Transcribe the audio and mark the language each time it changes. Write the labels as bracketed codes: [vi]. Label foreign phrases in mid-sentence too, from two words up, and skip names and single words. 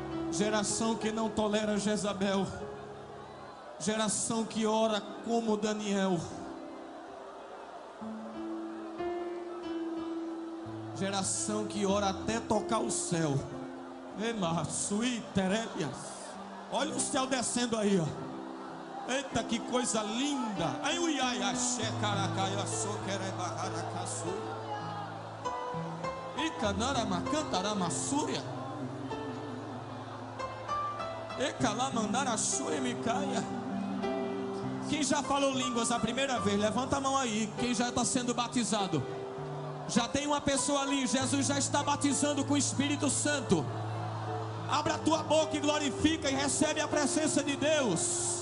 [pt] Geração que não tolera Jezabel. Geração que ora como Daniel. Geração que ora até tocar o céu. Olha o céu descendo aí, ó. Eita, que coisa linda. Ai, ui, ai, axé, caracaia, soquere, barrara, caçu. Icanara, macantara, massúria. Ecalamandara, xure, micaia. Quem já falou línguas a primeira vez, levanta a mão aí. Quem já está sendo batizado? Já tem uma pessoa ali. Jesus já está batizando com o Espírito Santo. Abra a tua boca e glorifica e recebe a presença de Deus.